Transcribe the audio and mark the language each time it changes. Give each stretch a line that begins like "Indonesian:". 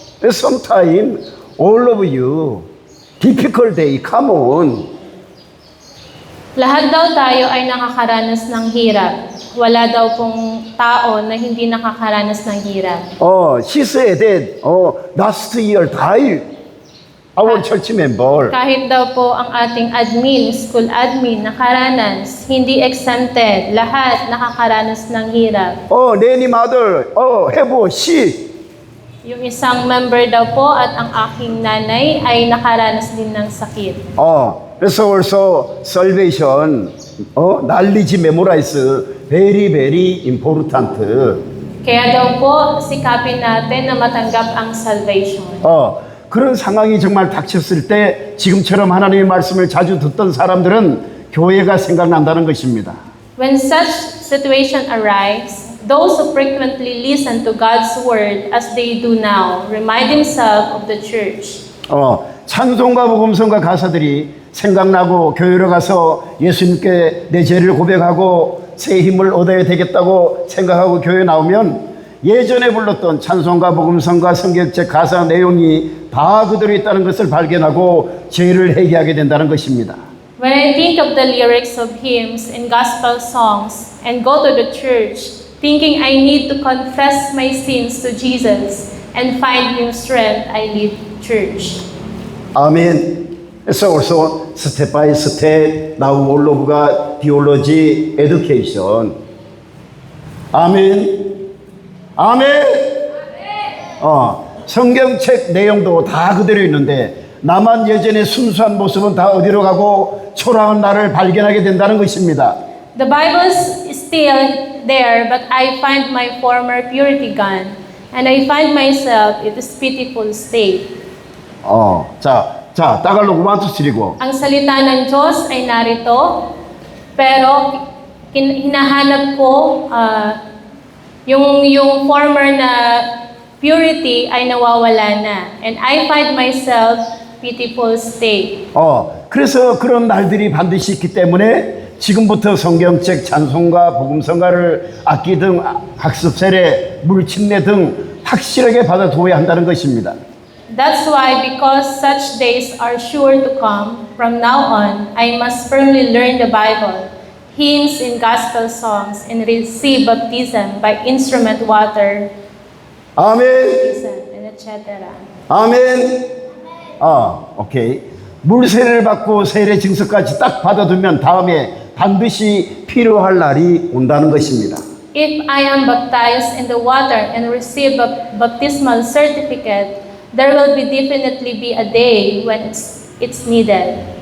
English: Sometimes all of you, difficult day, come on.
Filipino: Lahat daw tayo ay nakakaranas ng hirap. Wala daw pong tao na hindi nakakaranas ng hirap.
English: She said that, last year died our church member.
Filipino: Kahit daw po ang ating admin, school admin, nakaranas, hindi exempted. Lahat nakakaranas ng hirap.
English: Nanny mother, have she.
Filipino: Yung isang member daw po at ang aking nanay ay nakaranas din ng sakit.
Korean: 그래서
English: also salvation, knowledge memorize, very very important.
Filipino: Kaya daw po, sikapin natin na matanggap ang salvation.
Korean: 그런 상황이 정말 닥쳤을 때 지금처럼 하나님의 말씀을 자주 듣던 사람들은 교회가 생각난다는 것입니다.
English: When such situation arrives, those who frequently listen to God's word as they do now remind themselves of the church.
Korean: 찬송가 복음성가 가사들이 생각나고 교회로 가서 예수님께 내 죄를 고백하고 새 힘을 얻어야 되겠다고 생각하고 교회 나오면 예전에 불렀던 찬송가 복음성가 성경책 가사 내용이 다 그대로 있다는 것을 발견하고 죄를 회개하게 된다는 것입니다.
English: When I think of the lyrics of hymns and gospel songs and go to the church thinking I need to confess my sins to Jesus and find new strength, I leave church.
Korean: 아멘.
English: So also step by step now all of God theology education.
Korean: 아멘. 아멘. 성경책 내용도 다 그대로 있는데 나만 예전의 순수한 모습은 다 어디로 가고 초라한 나를 발견하게 된다는 것입니다.
English: The Bible is still there, but I find my former purity gone, and I find myself in this pitiful state.
Korean: 자, 따갈로그 1, 2, 3고.
Filipino: Ang salita ng Diyos ay narito, pero hinahanap ko yung former na purity ay nawawala na,
English: and I find myself pitiful state.
Korean: 그래서 그런 날들이 반드시 있기 때문에 지금부터 성경책, 찬송가, 복음성가를 악기 등 학습 세례, 물침례 등 확실하게 받아두어야 한다는 것입니다.
English: That's why, because such days are sure to come, from now on, I must firmly learn the Bible, hymns and gospel songs, and receive baptism by instrument water,
Korean: 아멘.
English: and etc.
Korean: 아멘. 오케이. 물 세례를 받고 세례 증서까지 딱 받아두면 다음에 반드시 필요할 날이 온다는 것입니다.
English: If I am baptized in the water and receive a baptismal certificate, there will definitely be a day when it's needed.